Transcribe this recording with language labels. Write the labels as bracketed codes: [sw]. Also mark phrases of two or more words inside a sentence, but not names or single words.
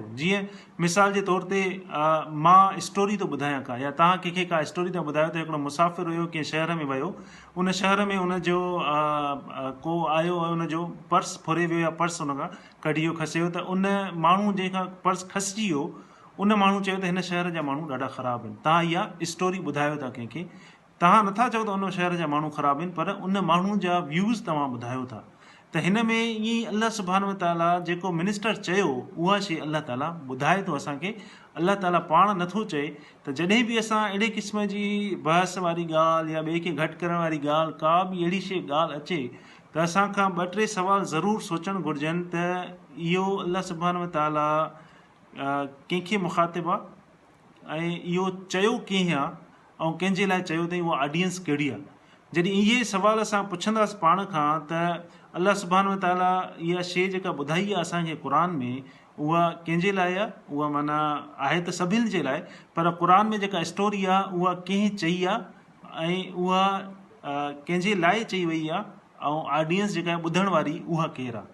[sd] जीअं मिसाल जे तौर ते मां स्टोरी थो ॿुधायां का, या तव्हां कंहिंखे का स्टोरी था ॿुधायो त हिकिड़ो मुसाफ़िर हुयो कंहिं शहर में वियो, उन शहर में उनजो को आयो ऐं उनजो पर्स फुरे वियो या पर्स उन खां कढी वियो, खसे वियो, त उन माण्हू जंहिंखां पर्स खसिजी वियो, उन माण्हू चयो त हिन शहर जा माण्हू ॾाढा ख़राबु आहिनि। तव्हां इहा स्टोरी ॿुधायो था कंहिंखे, तव्हां नथा चओ त उन शहर जा माण्हू ख़राबु आहिनि, पर उन माण्हू जा व्यूज़ तव्हां ॿुधायो था। त हिन में ईअं ई [ar] الله سبحانه وتعالى [sd] जेको मिनिस्टर चयो उहा शइ अल्लाह ताला ॿुधाए थो असांखे। अल्लाह ताला पाण नथो चए त जॾहिं बि असां अहिड़े क़िस्म जी बहस वारी ॻाल्हि या ॿिए खे घटि करण वारी ॻाल्हि, का बि अहिड़ी शइ ॻाल्हि अचे, त असांखां 2-3 सुवाल ज़रूरु सोचणु घुरिजनि त इहो [ar] الله سبحانه وتعالى [sd] कंहिंखे मुखातिबु आहे ऐं इहो चयो कीअं आहे ऐं कंहिंजे लाइ चयो अथई, उहा ऑडियंस कहिड़ी आहे। जॾहिं इहे सुवाल असां पुछंदासीं पाण खां, त [ar] الله سبحانه وتعالى [sd] इहा शइ जेका ॿुधाई आहे असांखे क़ुर में, उहा कंहिंजे लाइ आहे, उहा माना आहे त सभिनि जे लाइ, पर क़ुर में जेका स्टोरी आहे उहा कंहिं चई आहे ऐं उहा कंहिंजे लाइ चई वई आहे, ऐं ऑडियंस जेका आहे ॿुधण वारी उहा केरु आहे।